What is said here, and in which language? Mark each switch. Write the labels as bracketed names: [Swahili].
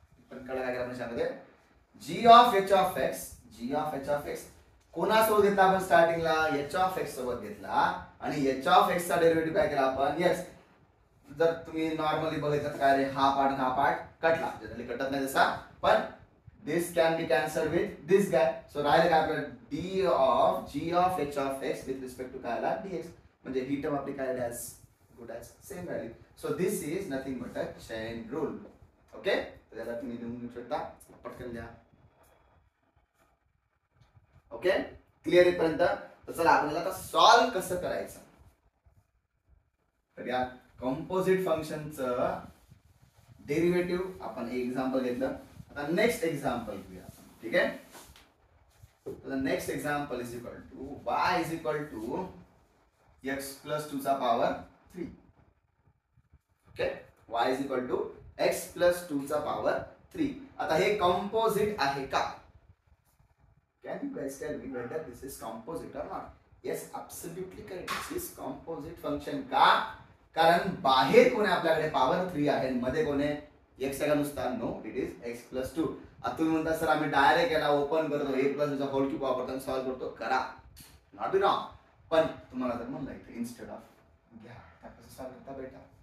[Marathi] पण कळलं काय करायचं त्यामध्ये, जी of H of x, G of H of x कोणासोबत घेतला आपण, स्टार्टिंगला एच ऑफ एक्स सोबत घेतला आणि एच ऑफ एक्स चा डेरिव्हेटिव्ह काय केला आपण, एक्स. जर तुम्ही नॉर्मली बघितलं काय रे, हा पार्ट कटला, जनरली कटत नाही जसा, पण [English] this can be cancelled with this guy. [Marathi] So राहिलं काय आपलं, d of g of h of x with respect to काय आला, dx. म्हणजे ही टर्म आपली काय [English] as good as same value. So this is nothing but a chain rule. [Marathi] Okay, तर याला तुम्ही लिहून घेऊ शकता, पटकन द्या. ओके, क्लिअर इथपर्यंत? तर चला आपल्याला आता सॉल्व कसं करायचं. तर या कंपोजिट फंक्शनचं डेरिव्हेटिव्ह आपण एक एक्झाम्पल घेतलं. आता नेक्स्ट एक्झाम्पल घेऊया आपण. ठीक आहे. तर next example is equal to y is equal to x plus 2 चा power 3. Okay, y is equal to x plus 2 चा पॉवर 3. आता हे कंपोजिट आहे का? [English] Can you guys tell me whether this is composite or not? Yes, absolutely correct. This is composite function. [Marathi] का? कारण बाहेर कोण आहे आपल्याकडे पॉवर 3 आहे, मध्ये कोण आहे x आहे का नुसता? [English] No, it is x plus 2. [Marathi] आता तुम्ही म्हणता सर आम्ही डायरेक्ट याला ओपन करतो, a प्लस 2 चा होल क्यूब वापरतो सॉल्व करतो. करा, [English] Not be wrong. [Marathi] पण तुम्हाला जर म्हणलं इथे इन्स्टेड ऑफ घ्या, कसं सॉल्व करता बेटा?